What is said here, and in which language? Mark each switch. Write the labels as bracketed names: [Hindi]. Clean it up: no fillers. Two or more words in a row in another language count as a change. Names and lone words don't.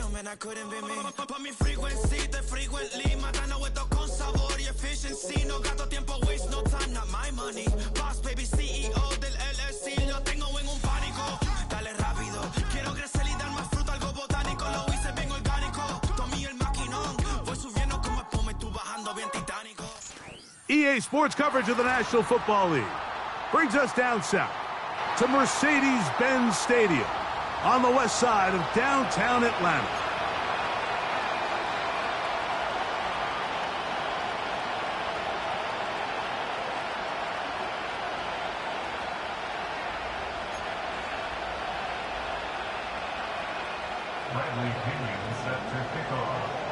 [English] that couldn't be me. [Spanish] Pa' mi frequency, te frequently matando esto con sabor y efficiency. No gasto tiempo, [English] waste no time, not my money. Boss baby, [Spanish] CEO del LLC, lo tengo en un pánico. Dale rápido, quiero crecer y dar más fruto, algo botánico. Lo hice bien orgánico, tomé el maquinón. Voy subiendo como espuma y tú bajando bien titánico. [English] EA Sports coverage of the National Football League brings us down south to Mercedes-Benz Stadium on the west side of downtown Atlanta. Bradley Pinion set to kick off.